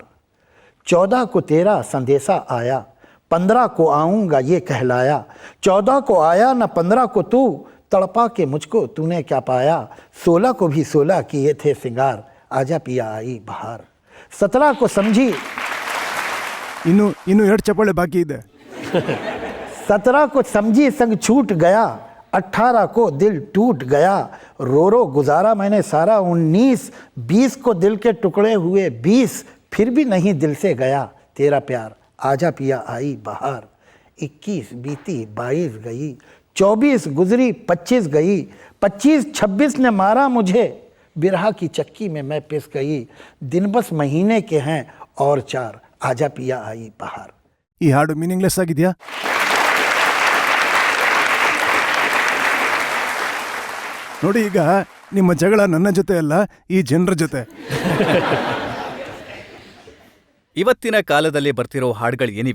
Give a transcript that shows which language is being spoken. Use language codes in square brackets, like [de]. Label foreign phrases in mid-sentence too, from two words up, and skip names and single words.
[hi] 14 को तेरा संदेशा आया, 15 को आऊंगा ये कहलाया, 14 को आया न 15 को तू, तड़पा के मुझको तूने क्या पाया, 16 को भी 16 किए थे सिंगार, आजा पिया आई बहार। 17 को समझी, [kn] ಇನ್ನು 2 ಚಪ್ಪಾಳೆ ಬಾಕಿ ಇದೆ. [hi] 17 को समझी संग छूट गया, 18 को दिल टूट गया, रो रो गुजारा मैंने सारा 19, 20 को दिल के टुकड़े हुए 20, फिर भी नहीं दिल से गया तेरा प्यार, आजा पिया आई बहार। 21 बीती 22 गई, 24 गुजरी 25 गई, 25 26 ने मारा मुझे, बिरहा की चक्की में मैं पिस गई, दिन बस महीने के हैं और 4, आजा पिया आई बहार। [kn] ಈ ಹಾಡು ಮೀನಿಂಗ್ಲೆಸ್ ಆಗಿದೆಯಾ? ನೋಡಿ, ಈಗ ನಿಮ್ಮ ಜಗಳ ನನ್ನ ಜೊತೆ ಅಲ್ಲ, ಈ ಜನರ ಜೊತೆ. ಇವತ್ತಿನ ಕಾಲದಲ್ಲಿ ಬರ್ತಿರೋ ಹಾಡುಗಳು ಏನಿವೆ,